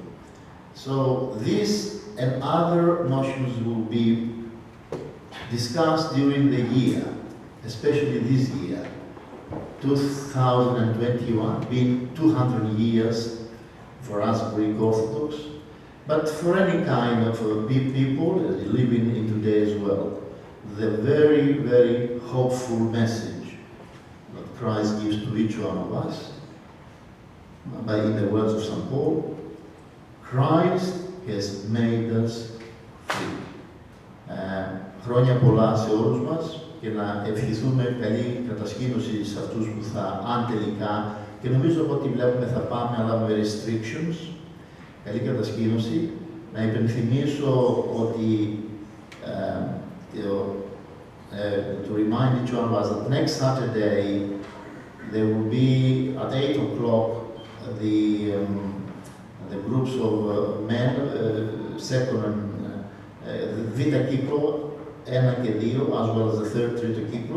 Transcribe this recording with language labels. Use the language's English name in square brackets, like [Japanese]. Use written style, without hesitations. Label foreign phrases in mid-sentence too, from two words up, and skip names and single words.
[English] So these and other notions will be discussed during the year, especially this year, 2021, being 200 years for us Greek Orthodox, but for any kind of people living in today's world, the very, very hopeful message that Christ gives to each one of us, in the words of St. Paul, Christ has made us free. [Greek] Χρόνια πολλά σε όλους μας και να ευχηθούμε καλή κατασκήνωση σε αυτούς που θα, αν τελικά, και νομίζω από ό,τι βλέπουμε θα πάμε, αλλά με restrictions, καλή κατασκήνωση. Να υπενθυμίσω ότι [English] to remind each one of us that next Saturday there will be at 8 o'clock the groups of men, second and Vita Kipro, 1 και 2, as well as the third Trito Kipro.